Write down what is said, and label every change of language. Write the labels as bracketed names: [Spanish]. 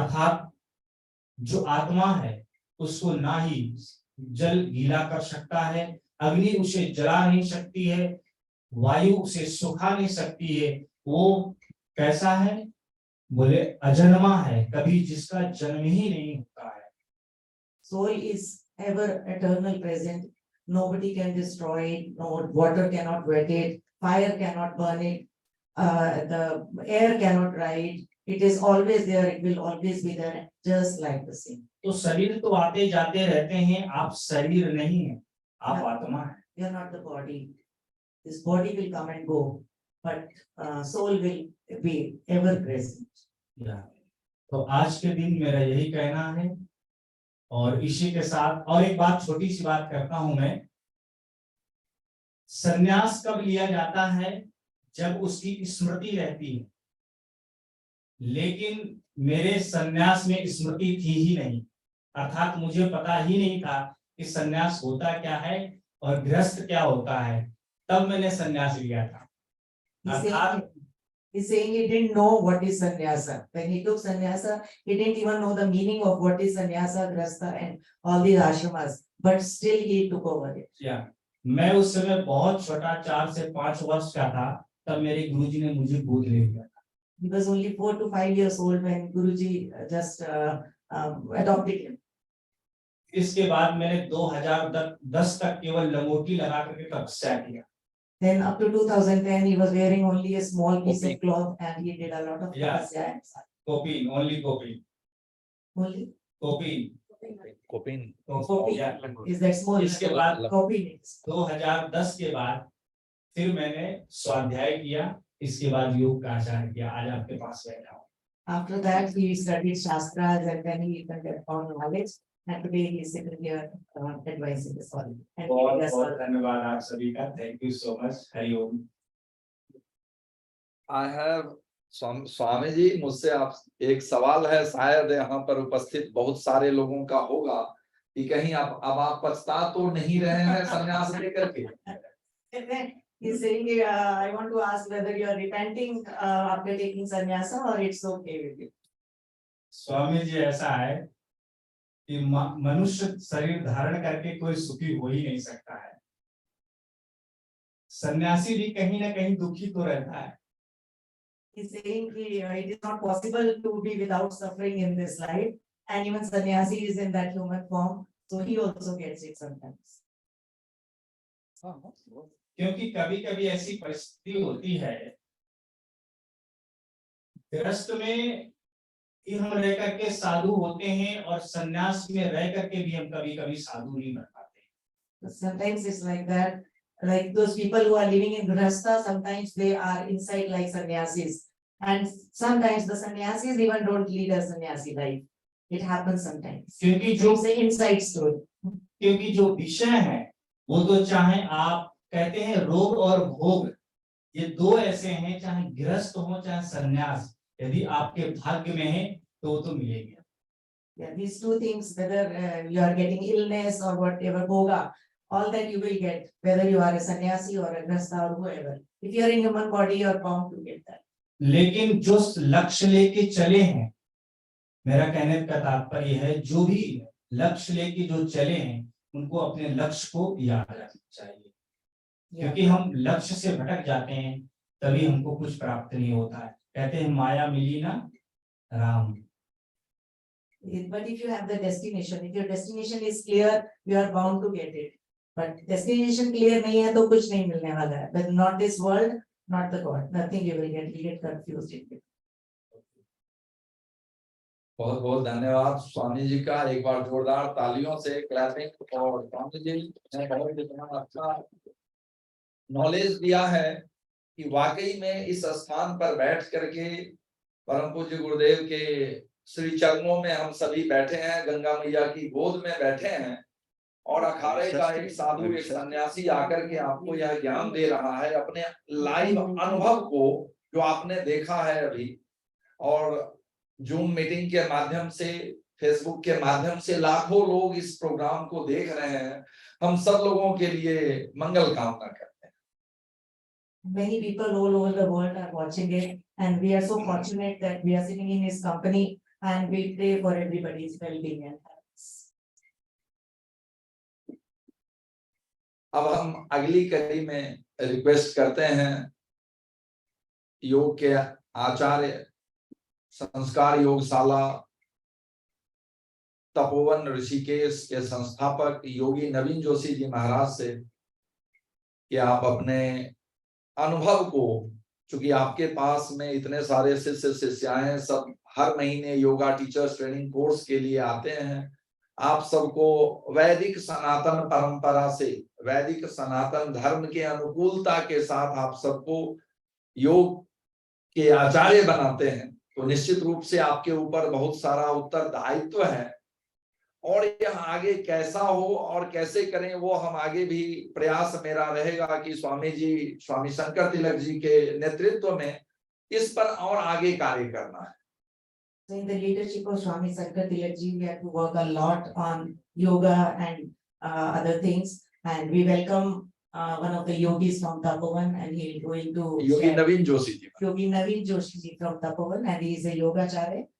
[Hindi] अर्थात जो आत्मा है उसको ना ही जल गीला कर सकता है, अग्नि उसे जला नहीं सकती है, वायु उसे सुखा नहीं सकती है। वो कैसा है? बोले अजन्मा है, कभी जिसका जन्म ही नहीं होता है। [English] Soul is ever eternal present. Nobody can destroy it. No water cannot wet it. Fire cannot burn it. The air cannot dry it. It is always there. It will always be there, just like the same. [Hindi] तो शरीर तो आते जाते रहते हैं, आप शरीर नहीं हैं, आप आत्मा हैं। [English] You are not the body. This body will come and go, but soul will be ever present. [Hindi] तो आज के दिन मेरा यही कहना है, और इसी के साथ और एक बात, छोटी सी बात करता हूं मैं। संन्यास कब लिया जाता है? जब उसकी स्मृति रहती है, लेकिन मेरे संन्यास में स्मृति थी ही नहीं, अर्थात मुझे पता ही नहीं था कि संन्यास होता क्या है और गृहस्थ क्या होता है, तब मैंने संन्यास लिया था। [English] He's saying he didn't know what is sannyasa. When he took sannyasa, he didn't even know the meaning of what is sannyasa, grasta, and all these ashramas. But still he took over it. Yeah. [Hindi] मैं उस समय बहुत छोटा, 4 से 5 वर्ष का था, तब मेरे गुरुजी ने मुझे गोद ले लिया था। [English] He was only 4 to 5 years old when Guruji just adopted him. [Hindi] इसके बाद मैंने 2010 तक केवल लंगोटी लगा करके तपस्या किया। [English] Then up to 2010, he was wearing only a small piece of cloth, and he did a lot of tapasya. Kopin, only kopin. Only Kopin. Coping. kopin is that small. [Hindi] इसके बाद [English] Kopin is [Hindi] 2010 के बाद फिर मैंने स्वाध्याय किया, इसके बाद योग का आचरण किया, आज आपके पास बैठा हूँ। [English] After that, he studied shastras, and then he found knowledge. And today he is sitting here advising us all. [Hindi] बहुत धन्यवाद आप सभी का। [English] Thank you so much. [Hindi] Hari Om. [English] I have [Hindi] Swami ji, मुझसे आप एक सवाल है, शायद यहाँ पर उपस्थित बहुत सारे लोगों का होगा। कि कहीं अब आप पछता तो नहीं रहे हैं संन्यास लेकर के? [English] And then he's saying, I want to ask whether you are repenting after taking sannyasa or it's okay with you. [Hindi] Swami ji ऐसा है कि मनुष्य शरीर धारण करके कोई सुखी हो ही नहीं सकता है। सन्यासी भी कहीं ना कहीं दुखी तो रहता है। [English] He's saying it is not possible to be without suffering in this life, and even sannyasi is in that human form, so he also gets it sometimes. [Hindi] क्योंकि कभी कभी ऐसी परिस्थिति होती है गृहस्थ में कि हम रह करके साधु होते हैं और सन्यास में रह करके भी हम कभी कभी साधु नहीं बन पाते। [English] Sometimes it's like that, like those people who are living in grihastha, sometimes they are inside like sannyasis, and sometimes the sannyasis even don't lead a sannyasi life. It happens sometimes. [Hindi] क्योंकि जो [English] It's an inside story. [Hindi] क्योंकि जो विषय है वो तो चाहे आप कहते हैं रोग और भोग, ये दो ऐसे हैं, चाहे गृहस्थ हो चाहे सन्यास, यदि आपके भाग्य में है तो वो तो मिलेगी। [English] Yeah, these two things, whether you are getting illness or whatever bhoga, all that you will get, whether you are a sannyasi or a grihastha or whoever. If you are in human body, you are bound to get that. [Hindi] लेकिन जो लक्ष्य लेके चले हैं, मेरा कहने का तात्पर्य है जो भी लक्ष्य लेके जो चले हैं उनको अपने लक्ष्य को याद रखना चाहिए, क्योंकि हम लक्ष्य से भटक जाते हैं तभी हमको कुछ प्राप्त नहीं होता है। कहते हैं माया मिली ना Ram. [English] But if you have the destination, if your destination is clear, you are bound to get it. But destination clear [Hindi] नहीं है तो कुछ नहीं मिलने वाला है. [English] But not this world, not the God. Nothing you will get. You get confused in it. [Hindi] बहुत बहुत धन्यवाद स्वामी जी का, एक बार जोरदार तालियों से क्लैपिंग। और स्वामी जी ने बहुत इतना अच्छा नॉलेज दिया है कि वाकई में इस स्थान पर बैठ करके परम पूज्य गुरुदेव के श्री चरणों में हम सभी बैठे हैं, गंगा मैया की गोद में बैठे हैं, और अखाड़े का एक साधु एक सन्यासी आकर के आपको यह ज्ञान दे रहा है अपने लाइव अनुभव को, जो आपने देखा है अभी। और जूम मीटिंग के माध्यम से, फेसबुक के माध्यम से लाखों लोग इस प्रोग्राम को देख रहे हैं। हम सब लोगों के लिए मंगल कामना करते हैं। [English] Many people all over the world are watching it, and we are so fortunate that we are sitting in his company, and we pray for everybody's well-being and happiness. [Hindi] अब हम अगली कड़ी में रिक्वेस्ट करते हैं योग के आचार्य, संस्कार योगशाला तपोवन ऋषिकेश के संस्थापक योगी नवीन जोशी जी महाराज से कि आप अपने अनुभव को, चूंकि आपके पास में इतने सारे शिष्य शिष्याएं सब हर महीने योगा टीचर्स ट्रेनिंग कोर्स के लिए आते हैं, आप सबको वैदिक सनातन परंपरा से, वैदिक सनातन धर्म के अनुकूलता के साथ आप सबको योग के आचार्य बनाते हैं, तो निश्चित रूप से आपके ऊपर बहुत सारा उत्तरदायित्व है। और यह आगे कैसा हो और कैसे करें वो हम आगे भी प्रयास मेरा रहेगा कि स्वामी जी, स्वामी शंकर तिलक जी के नेतृत्व में इस पर और आगे कार्य करना है। [English] So in the leadership of Swami Shankar Tilak ji, we have to work a lot on yoga and other things, and we welcome one of the yogis from Tapovan, and he is going to [Hindi] Yogi Naveen Joshi ji, [English] Yogi Naveen Joshi ji from Tapovan, and he is a yogacharya.